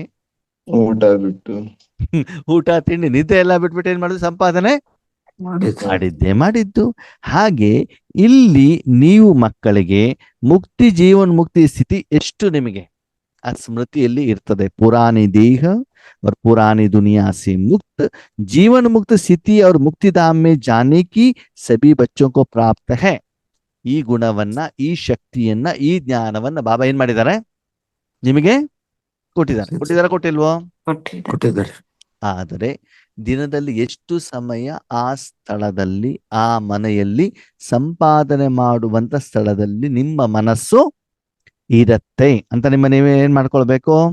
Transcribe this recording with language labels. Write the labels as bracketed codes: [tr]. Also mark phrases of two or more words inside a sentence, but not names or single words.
[kn] ಊಟ ಬಿಟ್ಟು ಊಟ ತಿಂಡಿ ನಿದ್ದೆ ಎಲ್ಲ ಬಿಟ್ಬಿಟ್ಟು ಏನ್ ಮಾಡುದು? ಸಂಪಾದನೆ ಮಾಡಿದ್ದು. ಮಾಡಿದ್ದು. ಹಾಗೆ ಇಲ್ಲಿ ನೀವು ಮಕ್ಕಳಿಗೆ ಜೀವನ್ ಮುಕ್ತಿ ಸ್ಥಿತಿ ಎಷ್ಟು ನಿಮಗೆ ಆ ಸ್ಮೃತಿಯಲ್ಲಿ ಇರ್ತದೆ. [hi] पुरानी देह और पुरानी दुनिया से मुक्त जीवन मुक्त स्थिति और मुक्तिधाम में जाने की सभी बच्चों को प्राप्त है. [kn] ಈ ಗುಣವನ್ನ, ಈ ಶಕ್ತಿಯನ್ನ, ಈ ಜ್ಞಾನವನ್ನ ಬಾಬಾ ಏನ್ ಮಾಡಿದ್ದಾರೆ? ನಿಮಗೆ ಕೊಟ್ಟಿಲ್ವೋ? ಕೊಟ್ಟಿದ್ದಾರೆ. ಆದರೆ ದಿನದಲ್ಲಿ ಎಷ್ಟು ಸಮಯ ಆ ಸ್ಥಳದಲ್ಲಿ, ಆ ಮನೆಯಲ್ಲಿ ಸಂಪಾದನೆ ಮಾಡುವಂತ ಸ್ಥಳದಲ್ಲಿ ನಿಮ್ಮ ಮನಸ್ಸು ಇರತ್ತೆ ಅಂತ ನೀವೇ ಏನ್ ಮಾಡ್ಕೊಳ್ಬೇಕು?